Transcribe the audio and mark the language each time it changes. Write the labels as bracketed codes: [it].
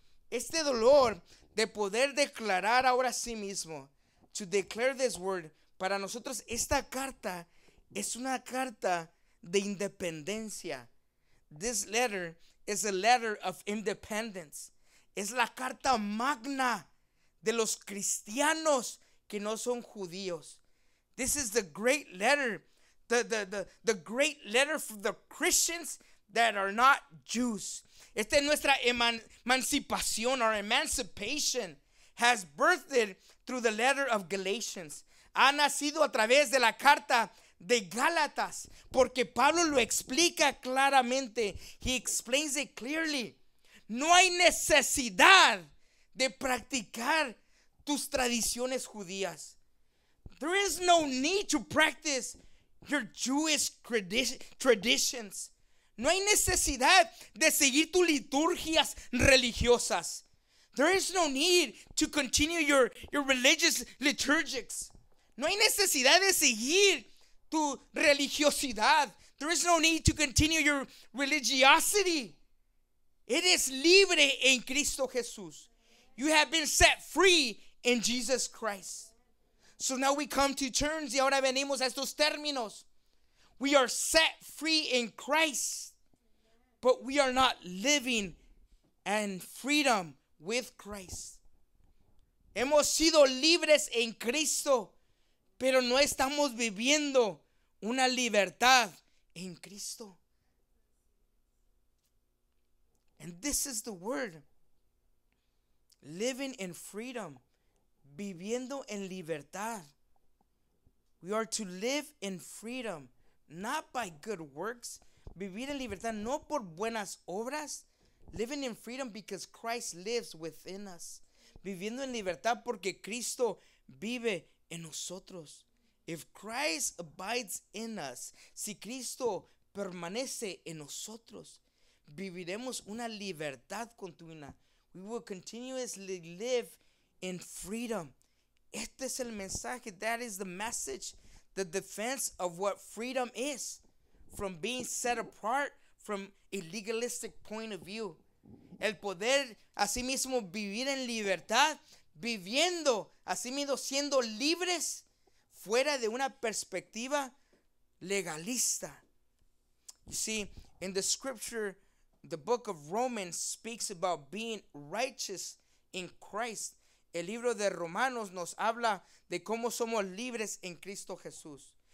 [es] Este dolor de poder declarar ahora sí mismo. [en] To declare this word. [es] Para nosotros esta carta es una carta de independencia. [en] This letter is a letter of independence. [es] Es la carta magna de los cristianos que no son judíos. [en] This is the great letter, the great letter for the Christians that are not Jews. [es] Esta es nuestra emancipación, [en] our emancipation has birthed through the letter of Galatians. [es] Ha nacido a través de la carta de Gálatas, porque Pablo lo explica claramente. [en] He explains it clearly. [es] No hay necesidad de practicar tus tradiciones judías. [en] There is no need to practice your Jewish traditions. [es] No hay necesidad de seguir tus liturgias religiosas. [en] There is no need to continue your religious liturgics. [es] No hay necesidad de seguir tu religiosidad. [en] There is no need to continue your religiosity. [es] Eres libre en Cristo Jesús. [en] You have been set free in Jesus Christ. So now we come to terms, [es] y ahora venimos a estos términos. [en] We are set free in Christ, but we are not living in freedom with Christ. [es] Hemos sido libres en Cristo, pero no estamos viviendo una libertad en Cristo. [en] And this is the word. Living in freedom. [es] Viviendo en libertad. [en] We are to live in freedom, not by good works. [es] Vivir en libertad no por buenas obras. [en] Living in freedom because Christ lives within us. [es] Viviendo en libertad porque Cristo vive en nosotros. [en] If Christ abides in us, [es] si Cristo permanece en nosotros, viviremos una libertad continua. [en] We will continuously live in freedom. [es] Este es el mensaje. [en] That is the message. The defense of what freedom is. From being set apart from a legalistic point of view. [es] El poder asimismo vivir en libertad. Viviendo asimismo siendo libres fuera de una perspectiva legalista. [en] You see, in the scripture, the book of Romans speaks about being righteous in Christ. [es] el libro de Romanos nos habla de cómo somos libres en Cristo Jesús.